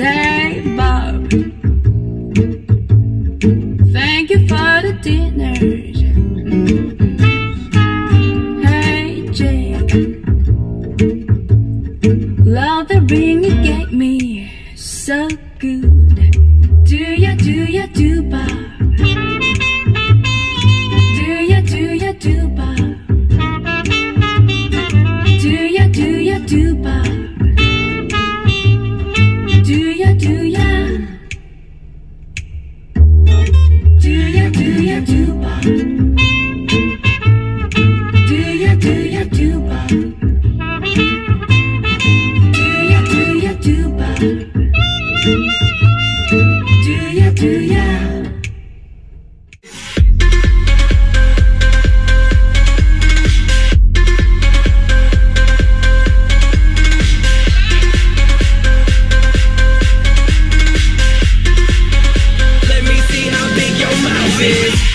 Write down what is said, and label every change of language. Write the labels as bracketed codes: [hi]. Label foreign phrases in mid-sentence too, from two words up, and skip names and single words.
[en] Hey, Bob, thank you for the dinners. Love the ring you gave me, so good. Do ya do Bob? Do ya do Bob? Do ya do Bob? Do ya do ya? Do ya do Bob? Do ya do Bob? Do ya? Let me see how big your mouth is.